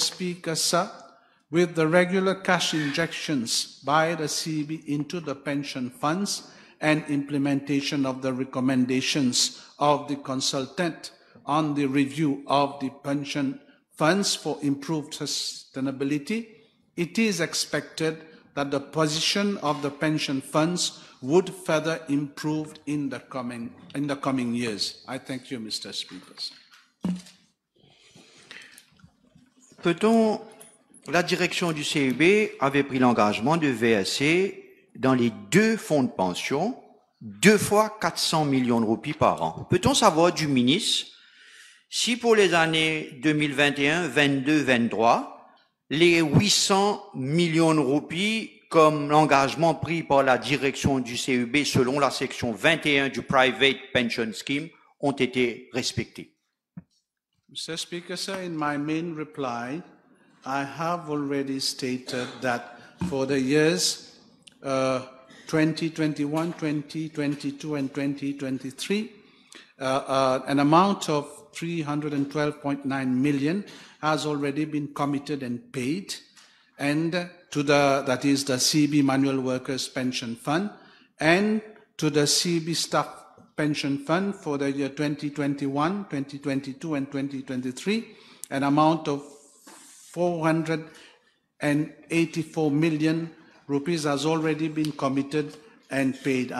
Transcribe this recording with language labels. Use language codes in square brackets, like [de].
[en] Speaker, sir, with the regular cash injections by the CB into the pension funds and implementation of the recommendations of the consultant on the review of the pension funds for improved sustainability, it is expected that the position of the pension funds would further improve in the coming years. I thank you, Mr. Speaker. [fr] Peut-on, la direction du CEB avait pris l'engagement de verser dans les deux fonds de pension 2 fois 400 millions de roupies par an. Peut-on savoir du ministre si pour les années 2021, 22, 23, les 800 millions de roupies comme l'engagement pris par la direction du CEB selon la section 21 du Private Pension Scheme ont été respectés? [en] Mr. Speaker, sir, in my main reply, I have already stated that for the years 2021, 2022, and 2023, an amount of 312.9 million has already been committed and paid, and to that is the CB Manual Workers Pension Fund, and to the CB Staff Pension Fund for the year 2021, 2022, and 2023, an amount of 484 million rupees has already been committed and paid.